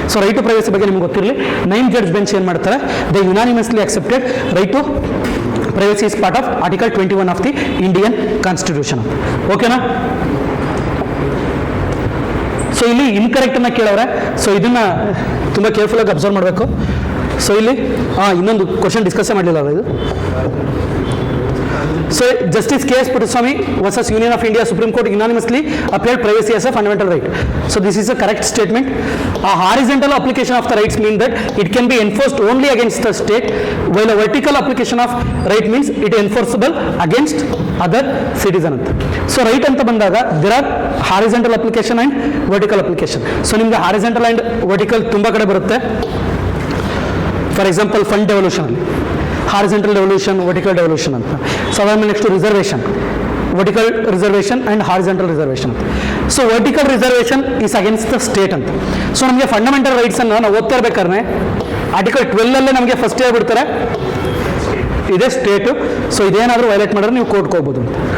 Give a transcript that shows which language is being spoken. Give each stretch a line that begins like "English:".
English: so right to privacy
Kannada: ಬಗ್ಗೆ ನಿಮ್ಗೆ ಗೊತ್ತಿರಲಿ,
English: 9 judge bench
Kannada: ಏನು ಮಾಡ್ತಾರೆ,
English: They unanimously accepted right to privacy is part of article 21 of the Indian constitution. ಓಕೆನಾ?
Kannada: So ಇಲ್ಲಿ ಇನ್ಕರೆಕ್ಟನ್ನು ಕೇಳವ್ರೆ. ಸೊ ಇದನ್ನು ತುಂಬ ಕೇರ್ಫುಲ್ಲಾಗಿ ಅಬ್ಸರ್ವ್ ಮಾಡಬೇಕು. ಸೊ ಇಲ್ಲಿ ಇನ್ನೊಂದು ಕ್ವಶನ್ ಡಿಸ್ಕಸ್ಸೇ ಮಾಡಲಿಲ್ಲ ಇದು.
English: So Justice K.S. Puttaswamy versus Union of India Supreme Court unanimously upheld privacy as a fundamental right. So this is a correct statement. A horizontal application of the rights mean that it can be enforced only against the state, while a vertical application of right means it is enforceable against other citizen. So right
Kannada: anta bandaga
English: there are horizontal application and vertical application.
Kannada: So nimge horizontal and vertical tumba kade barutte.
English: For example, fund devolution alli horizontal devolution, vertical devolution ಅಂತ. So ಅದಾದ್ಮೇಲೆ next reservation, vertical reservation and horizontal reservation ಅಂತ.
Kannada: So
English: vertical reservation is against the state
Kannada: ಅಂತ. So ನಮಗೆ fundamental ರೈಟ್ಸನ್ನು ನಾವು ಓದ್ತಾ ಇರ್ಬೇಕಾದ್ರೆ article 12 ನಮಗೆ first ಹೇಳ್ಬಿಡ್ತಾರೆ ಇದೇ ಸ್ಟೇಟು, ಸೊ ಇದೇನಾದರೂ ವೈಲೇಟ್ ಮಾಡಿದ್ರೆ ನೀವು ಕೋರ್ಟ್ಗೆ ಹೋಗ್ಬೋದು ಅಂತ.